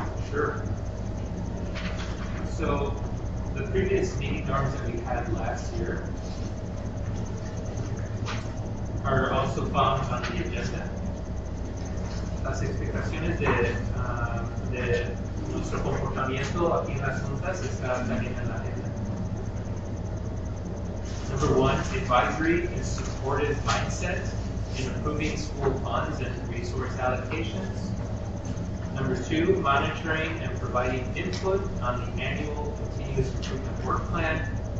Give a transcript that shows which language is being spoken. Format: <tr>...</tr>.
<en>Sure. So, the previous meeting norms that we had last year are also found on the agenda.</en> <es>Las explicaciones de nuestro comportamiento aquí en las juntas están también en la agenda.</es> <en>Number 1, advisory and supportive mindset in approving school funds and resource allocations. Number 2, monitoring and providing input on the annual continuous improvement work plan.</en>